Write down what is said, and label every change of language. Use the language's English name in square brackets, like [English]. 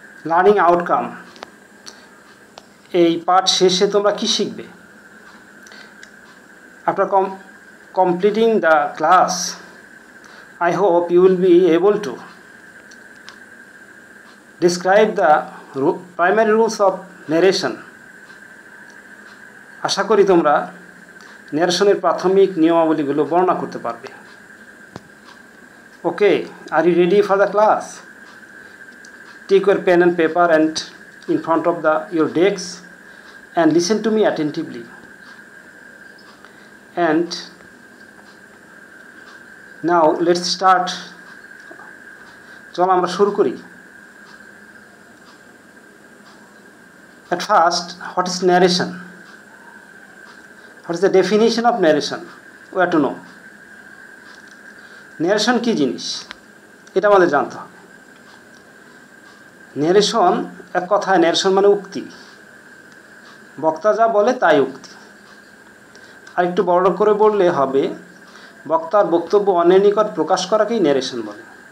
[English] Learning outcome. [Bangla] এই পাঠ শেষে তোমরা কি শিখবে? [English] After completing the class, I hope you will be able to describe the primary rules of narration. [Bangla] আশা করি তোমরা ন্যারেশনের প্রাথমিক নিয়মাবলীগুলো বর্ণনা করতে পারবে। [English] Okay, are you ready for the class? Take your pen and paper and in front of your desks and listen to me attentively. And now let's start. [Bangla] চলো আমরা শুরু করি। [English] At first, what is narration? What is the definition of narration? We have to know. [Bangla] Narration কি জিনিস? এটা আমাদের জানতে হবে। Narration এক কথায় narration মানে উক্তি। বক্তা যা বলে তাই উক্তি। আর একটু বড় করে বললে হবে বক্তার বক্তব্য অন্যের নিকট প্রকাশ করাকেই narration বলে।